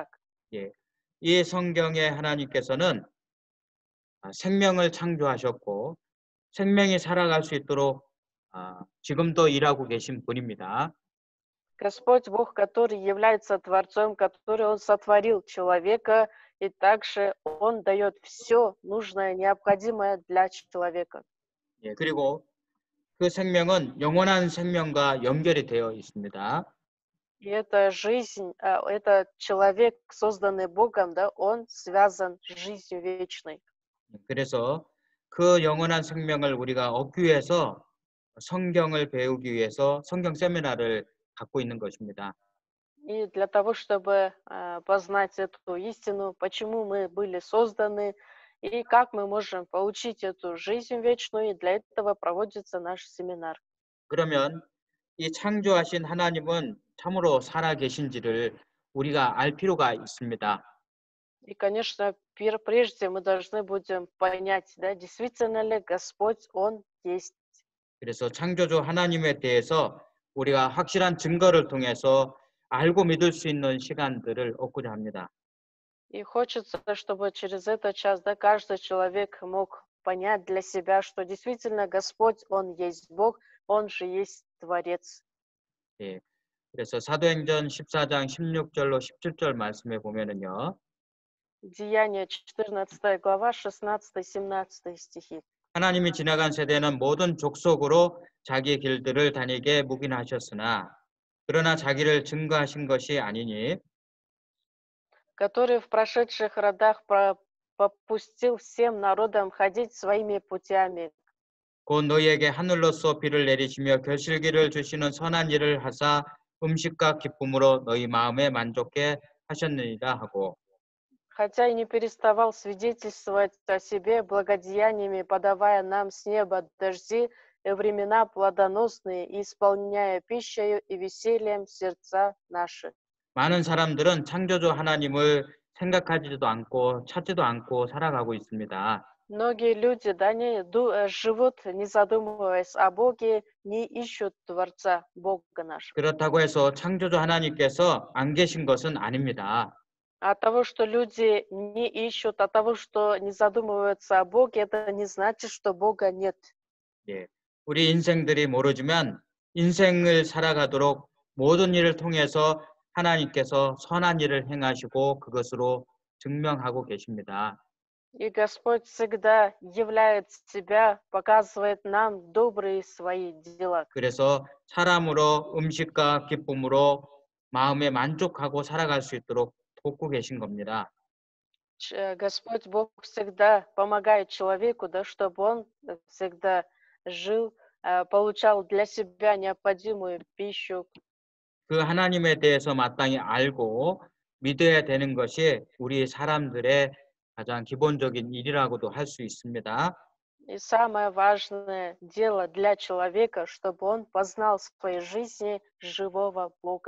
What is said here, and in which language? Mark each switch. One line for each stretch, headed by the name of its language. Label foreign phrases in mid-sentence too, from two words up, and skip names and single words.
Korean: 예, 이 성경의 하나님께서는 생명을 창조하셨고 생명이 살아갈 수 있도록 지금도 일하고 계신 분입니다.
Russian: Господь Бог, который является Творцом, который Он сотворил человека, и также Он дает все нужное, необходимое для человека.
Korean: 예, 그리고 그 생명은 영원한 생명과 연결이 되어 있습니다.
Russian: И эта жизнь, это человек, созданный Богом, да, он связан с жизнью вечной.
Korean: 그래서 그 영원한 생명을 우리가 얻기 위해서 성경을 배우기 위해서 성경 세미나를 갖고 있는 것입니다.
Russian: И для того, чтобы познать эту истину, почему мы были созданы, и как мы можем получить эту жизнь вечную, и для этого проводится наш семинар.
Korean: 그러면 이 창조하신 하나님은 참으로 살아 계신지를 우리가 알 필요가 있습니다.
Russian: И, конечно, прежде мы должны будем понять, да, действительно ли Господь, Он есть.
Korean: 그래서 창조주 하나님에 대해서 우리가 확실한 증거를 통해서 알고 믿을 수 있는 시간들을 얻고자 합니다.
Russian: И хочется, чтобы через этот час, да, каждый человек мог понять для себя, что действительно Господь, Он есть Бог, Он же есть Творец.
Korean: 예. 그래서 사도행전 14장 16절로 17절 말씀에 보면은요.
Russian: Деяние 14 глава, 16-17 стихи.
Korean: 하나님이 지나간 세대는 모든 족속으로 자기 길들을 다니게 묵인하셨으나 그러나 자기를 증거하신 것이 아니니
Russian: Который в прошедших родах попустил всем народам ходить своими путями,
Korean: 곧 너희에게 하늘로서 비를 내리시며 결실기를 주시는 선한 일을 하사 음식과 기쁨으로 너희 마음에 만족해 하셨느니라 하고
Russian: хотя и не переставал свидетельствовать о себе благодеяниями, подавая нам с неба дожди и времена плодоносные, и исполняя пищею и весельем сердца наши.
Korean: 많은 사람들은 창조주 하나님을 생각하지도 않고 찾지도 않고 살아가고 있습니다.
Russian: Многие люди, да, живут, не задумываясь о Боге, не ищут Творца, Бога нашего.
Korean: 그렇다고 해서 창조주 하나님께서 안 계신 것은 아닙니다.
Russian: От того, что люди не ищут, от того, что не задумываются о Боге, это не значит, что Бога нет.
Korean: 예, 우리 인생들이 모르지만 인생을 살아가도록 모든 일을 통해서 하나님께서 선한 일을 행하시고 그것으로 증명하고 계십니다.
Russian: И Господь всегда являет себя, показывает нам добрые свои дела.
Korean: 그래서 사람으로 음식과 기쁨으로 마음에 만족하고 살아갈 수 있도록 돕고 계신 겁니다.
Russian: Господь Бог всегда помогает человеку, да, чтобы он всегда жил, получал для себя необходимую пищу.
Korean: 그 하나님에 대해서 마땅히 알고 믿어야 되는 것이 우리 사람들의 가장 기본적인 일이라고도 할 수 있습니다.
Russian: И самое важное дело для человека, чтобы он познал в своей жизни живого Бога.